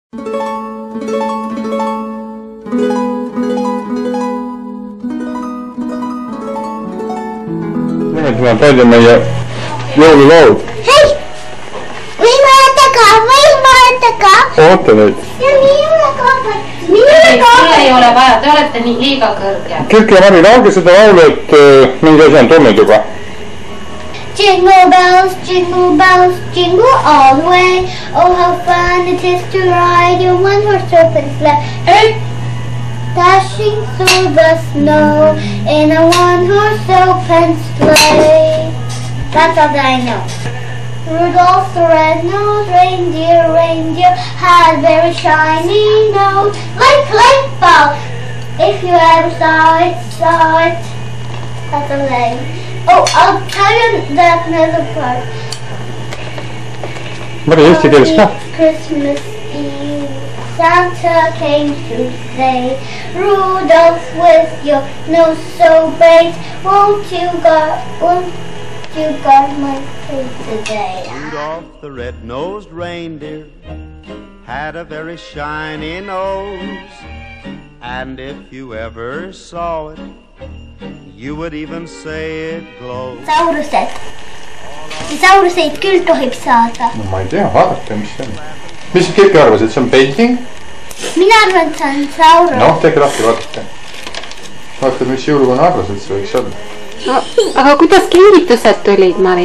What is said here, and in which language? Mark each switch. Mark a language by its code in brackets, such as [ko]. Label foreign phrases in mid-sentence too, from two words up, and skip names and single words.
[et] Nimelt tuleb välja meie jõululood. Hei! Võime ka! Oota neid. Ja minule ka! Sulle ei ole vaja, te olete nii liiga kõrge. Kirki ja Mari, laulge seda laulu, et mingi asi on tulnud juba. [en] Jingle bells, jingle all the way. Oh, how fun it is to ride in one-horse open sleigh. Dashing through the snow in a one-horse open sleigh. That's all that I know. Rudolph the red-nosed reindeer had very shiny nose, like bulb. If you ever saw it. That's all that I know. Oh, I'll tell you that another part. [et] Mari, eesti keeles ka. [en] Christmas Eve, Santa came to say, Rudolph, with your nose so bright, won't you guard my face today? Rudolph the red-nosed reindeer had a very shiny nose, and if you ever saw it, you would even say it glows. [et] Sauruseid küll tohib saada. No ma ei tea, vaadake, mis see on. Mis Kirki arvas, et see on painting? Mina arvan, et see on saurus. Noh, tehke lahti, vaadake. Vaadake, mis jõuluvana arvas, et see võiks olla. No, aga kuidas kingitused tulid, Mari?